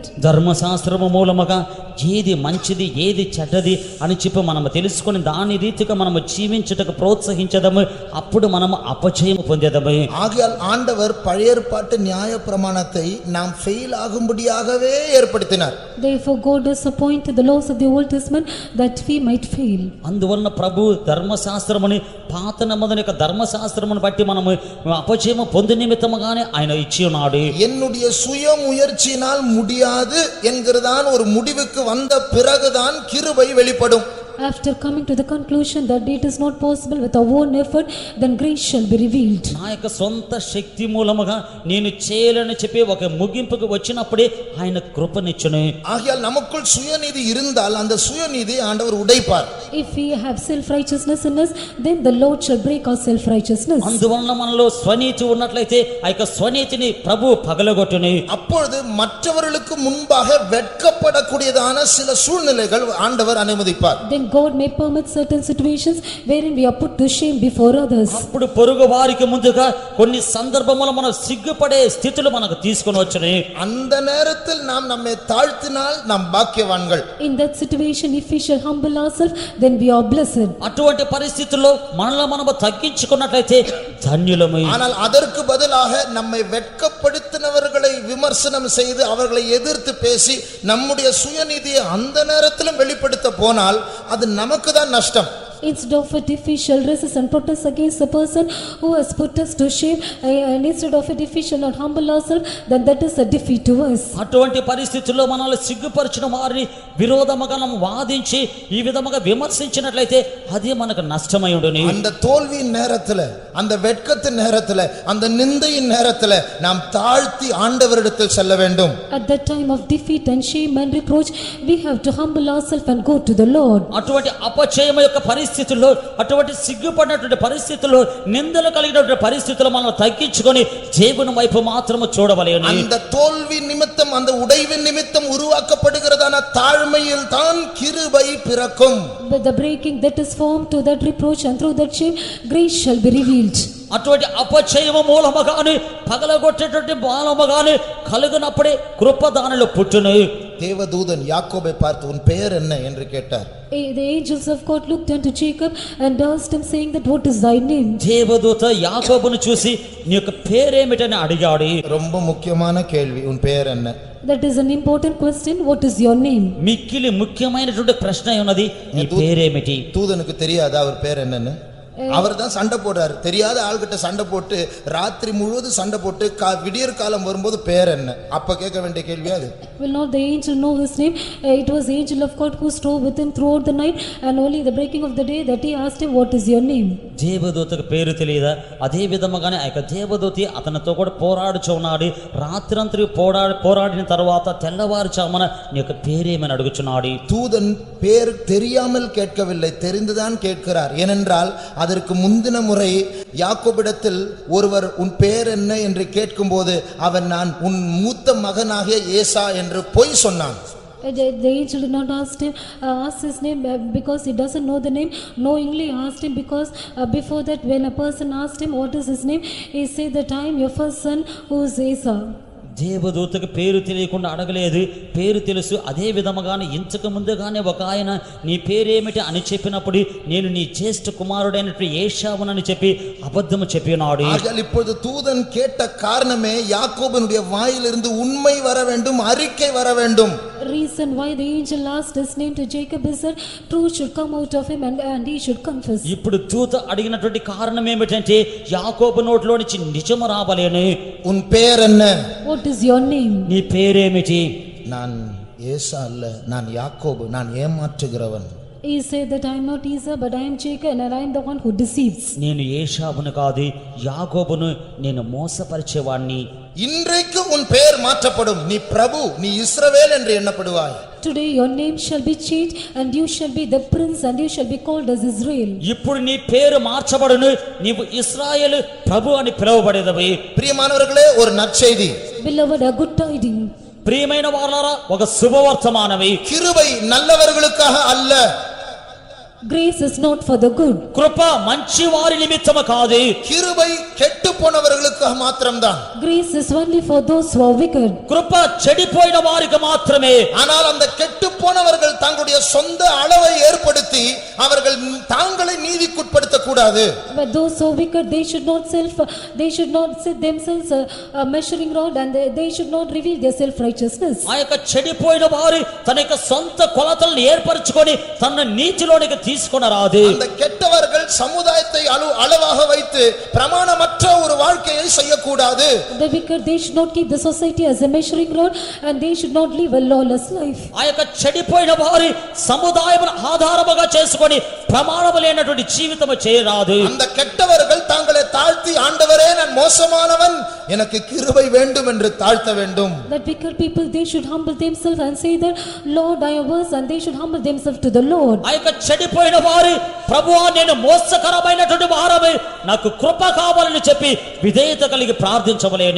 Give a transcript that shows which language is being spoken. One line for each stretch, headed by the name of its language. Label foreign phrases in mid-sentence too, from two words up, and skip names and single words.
Telugu: ధర్మశాస్త్రము మూలముగా ఏది మంచిది ఏది చెడ్డది అని చెప్పి మనము తెలుసుకొని దాని రీతిగా మనము జీవించుటకు ప్రోత్సహించదము. అప్పుడు మనము అపజయము పొందేదము.
Tamil: ஆகையால் ஆண்டவர் பழைய ஏற்பாட்டு நியாய பிரமாணத்தை நாம் ஃபெயில் ஆகும்படியாகவே ஏற்படுத்தினார்.
English: Therefore God has appointed the laws of the Old Testament that we might fail.
Telugu: అందువలన ప్రభు ధర్మశాస్త్రముని పాత నిబంధన యొక్క ధర్మశాస్త్రమును బట్టి మనము అపజయము పొంది నిమిత్తముగానే ఆయన ఇచ్చి ఉన్నాడు.
Tamil: என்னுடைய சுய முயற்சியினால் முடியாது என்கிறதான் ஒரு முடிவுக்கு வந்த பிறகுதான் கிருபை வெளிப்படும்.
English: After coming to the conclusion that it is not possible with our own effort, then grace shall be revealed.
Telugu: నా యొక్క సొంత శక్తి మూలముగా నేను చేయలేని చెప్పి ఒక ముగింపుకు వచ్చినప్పుడే ఆయన కృపనిచ్చును.
Tamil: ஆகையால் நமக்குள் சுயநீதி இருந்தால் அந்த சுயநீதியை ஆண்டவர் உடைப்பார்.
English: If we have self righteousness in us, then the Lord shall break our self righteousness.
Telugu: అందువలన మనలో స్వనీతి ఉన్నట్లయితే ఆ యొక్క స్వనీతిని ప్రభు పగలగొట్టును.
Tamil: அப்பொழுது மற்றவர்களுக்கு முன்பாக வெட்கப்படக்கூடியதான சில சூழ்நிலைகள் ஆண்டவர் அனுமதிப்பார்.
English: Then God may permit certain situations wherein we are put to shame before others.
Telugu: అప్పుడు పొరుగు వారికి ముందుగా కొన్ని సందర్భములు మనం సిగ్గుపడే స్థితిలో మనకు తీసుకొని వచ్చును.
Tamil: அந்த நேரத்தில் நாம் நம்மை தாழ்த்தினால் நாம் பாக்கியவான்கள்.
English: In that situation, if we shall humble ourselves, then we are blessed.
Telugu: అటువంటి పరిస్థితుల్లో మనల్ని మనము తగ్గించుకున్నట్లయితే ధన్యులము.
Tamil: ஆனால் அதற்கு பதிலாக நம்மை வெட்கப்படுத்தினவர்களை விமர்சனம் செய்து அவர்களை எதிர்த்து பேசி நம்முடைய சுயநீதியை அந்த நேரத்திலும் வெளிப்படுத்த போனால் அது நமக்கு தான் நஷ்டம்.
English: Instead of a defeat shall resist and protest against the person who has put us to shame, and instead of a defeat shall not humble ourselves, then that is a defeat to us.
Telugu: అటువంటి పరిస్థితుల్లో మనల్ని సిగ్గుపరిచిన వారిని విరోధముగా మనం వాదించి ఈ విధముగా విమర్శించినట్లయితే అది మనకు నష్టమై ఉండును.
Tamil: அந்த தோல்வியின் நேரத்துல, அந்த வெட்கத்தின் நேரத்துல, அந்த நிந்தையின் நேரத்துல நாம் தாழ்த்தி ஆண்டவரிடத்தில் செல்ல வேண்டும்.
English: At that time of defeat and shame and reproach, we have to humble ourselves and go to the Lord.
Telugu: అటువంటి అపజయం యొక్క పరిస్థితుల్లో, అటువంటి సిగ్గుపడినటువంటి పరిస్థితుల్లో, నిందలు కలిగినటువంటి పరిస్థితుల్లో మనం తగ్గించుకొని దేవుని వైపు మాత్రము చూడవలెను.
Tamil: அந்த தோல்வி நிமித்தம், அந்த உடைவின் நிமித்தம் உருவாக்கப்படுகிறதான தாழ்மையில் தான் கிருபை பிறக்கும்.
English: But the breaking that is formed to that reproach and through that shame, grace shall be revealed.
Telugu: అటువంటి అపజయము మూలముగానే పగలగొట్టేటువంటి బాలముగానే కలుగునప్పుడే కృప దానిలో పుట్టును.
Tamil: தேவதூதன் யாக்கோபை பார்த்து உன் பெயர் என்ன என்று கேட்டார்.
English: The angels of God looked unto Jacob and asked him, saying that what is thy name?
Telugu: దేవదూత యాకోబును చూసి నీ యొక్క పేరేమిటని అడిగాడు.
Tamil: ரொம்ப முக்கியமான கேள்வி, உன் பெயர் என்ன?
English: That is an important question. What is your name?
Telugu: మిక్కిలి ముఖ్యమైనటువంటి ప్రశ్న ఉన్నది, నీ పేరేమిటి?
Tamil: தூதனுக்கு தெரியாதா அவர் பேர் என்னன்னு? அவர் தான் சண்டை போடுறாரு. தெரியாத ஆள்கிட்ட சண்டை போட்டு ராத்திரி முழுவதும் சண்டை போட்டு விடியற் காலம் வரும்போது பேர் என்ன? அப்ப கேட்க வேண்டிய கேள்வி அது.
English: Will not the angel know his name? It was the angel of God who strove with him throughout the night, and only the breaking of the day that he asked him, what is your name?
Telugu: దేవదూతకు పేరు తెలియదా? అదే విధముగానే ఆ యొక్క దేవదూతి అతనితో కూడా పోరాడుచున్నాడు. రాత్రంతరి పోరాడిన తర్వాత తెల్లవారుచామన నీ యొక్క పేరేమని అడుగుచున్నాడు.
Tamil: தூதன் பேர் தெரியாமல் கேட்கவில்லை, தெரிந்துதான் கேட்கிறார். ஏனென்றால் அதற்கு முந்தின முறை யாக்கோபிடத்தில் ஒருவர் உன் பேர் என்ன என்று கேட்கும்போது அவன் நான் உன் மூத்த மகனாகிய ஏசா என்று பொய் சொன்னான்.
English: The angel did not ask his name because he doesn't know the name. Knowingly asked him because before that when a person asked him what is his name, he said that I am your first son who is Esau.
Telugu: దేవదూతకు పేరు తెలియకుండా అడగలేదు, పేరు తెలుసు. అదే విధముగానే ఇంతకు ముందుగానే ఒక ఆయన నీ పేరేమిటి అని చెప్పినప్పుడు నేను నీ జ్యేష్ఠ కుమారుడైనటువంటి ఏశావునని చెప్పి అబద్ధము చెప్పినాడు.
Tamil: ஆகையால் இப்பொழுது தூதன் கேட்ட காரணமே யாக்கோபினுடைய வாயிலிருந்து உண்மை வர வேண்டும், அறிக்கை வர வேண்டும்.
English: Reason why the angel asked his name to Jacob is that truth should come out of him and he should confess.
Telugu: ఇప్పుడు దూత అడిగినటువంటి కారణం ఏమిటంటే యాకోబు నోట్లో నుంచి నిజము రావలేను.
Tamil: உன் பேர் என்ன?
English: What is your name?
Telugu: నీ పేరేమిటి?
Tamil: நான் ஏசா அல்ல, நான் யாக்கோபு, நான் ஏமாற்றுகிறவன்.
English: He said that I am not Esau but I am Jacob and I am the one who deceives.
Telugu: నేను ఏశావును కాదు, యాకోబును నేను మోసపరిచేవాణ్ణి.
Tamil: இன்றைக்கு உன் பெயர் மாற்றப்படும், நீ பிரபு, நீ இஸ்ரவேல் என்று எண்ணப்படுவாய்.
English: Today your name shall be changed and you shall be the prince and you shall be called as Israel.
Telugu: ఇప్పుడు నీ పేరు మార్చబడును, నీవు ఇశ్రాయేలు ప్రభు అని పిలువబడేదవి.
Tamil: பிரியமானவர்களே, ஒரு நற்செய்தி.
English: Beloved, a good tiding.
Telugu: ప్రియమైన వారలారా, ఒక శుభవర్తమానమే.
Tamil: கிருபை நல்லவர்களுக்காக அல்ல.
English: Grace is not for the good.
Telugu: కృప మంచి వారి నిమిత్తము కాదు.
Tamil: கிருபை கெட்டு போனவர்களுக்காக மாத்திரம்தான்.
English: Grace is only for those who are wicked.
Telugu: కృప చెడిపోయిన వారికి మాత్రమే.
Tamil: ஆனால் அந்த கெட்டு போனவர்கள் தங்களுடைய சொந்த அளவை ஏற்படுத்தி அவர்கள் தாங்களை நீதிக்குட்படுத்த கூடாது.
English: But those who are wicked, they should not set themselves a measuring rod and they should not reveal their self righteousness.
Telugu: ఆ యొక్క చెడిపోయిన వారు తన యొక్క సొంత కొలతలను ఏర్పరచుకొని తన నీతిలోనికి తీసుకొని రాదు.
Tamil: அந்த கெட்டவர்கள் சமுதாயத்தை அளவாக வைத்து பிரமாணமற்ற ஒரு வாழ்க்கையை செய்யக்கூடாது.
English: The wicked, they should not keep the society as a measuring rod and they should not live a lawless life.
Telugu: ఆ యొక్క చెడిపోయిన వారు సముదాయమును ఆధారముగా చేసుకొని ప్రమాణము లేనటువంటి జీవితము చేయరాదు.
Tamil: அந்த கெட்டவர்கள் தங்களை தாழ்த்தி ஆண்டவரே நான் மోసமானவன் எனக்கு கிருபை வேண்டும் என்று தாழ்த்த வேண்டும்.
English: That wicked people, they should humble themselves and say that Lord I am worse, and they should humble themselves to the Lord.
Telugu: ఆ యొక్క చెడిపోయిన వారు ప్రభువా నేను మోసకరమైనటువంటి వారమే, నాకు కృప కావాలని చెప్పి విధేయత కలిగి ప్రార్థించవలేని.